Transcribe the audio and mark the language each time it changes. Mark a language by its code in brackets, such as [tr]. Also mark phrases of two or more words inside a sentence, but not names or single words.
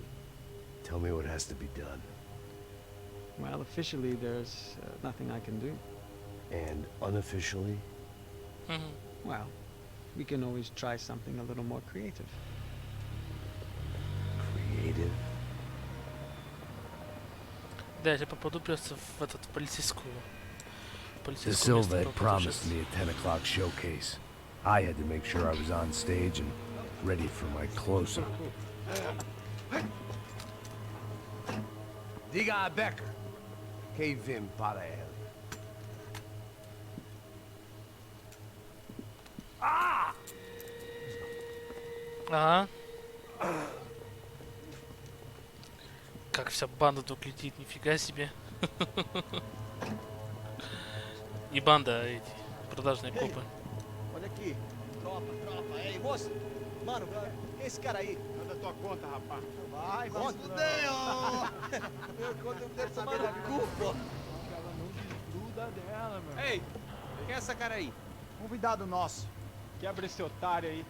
[en] Tell me what has to be done. Well, officially there's nothing I can do. And unofficially? Well, we can always try something a little more creative. Creative? [ru] Да, я попаду просто в этот полицейскую. [en] De Silva had promised me a 10 o'clock showcase. I had to make sure I was on stage and ready for my close-up. [pt] Diga a Becker. Que vim para ele. [ru] Ага. Как вся банда тут летит, нифига себе. Не банда, а эти продажные копы. [pt] Olha aqui. Tropa. Ei, moço. Mano, esse cara aí. Manda tua conta, rapaz. Vai, fudeu! Meu conta não deve saber da culpa. Ela não desgruda dela, meu. Ei, quem é essa cara aí? Convidado nosso. Quebra esse otário aí.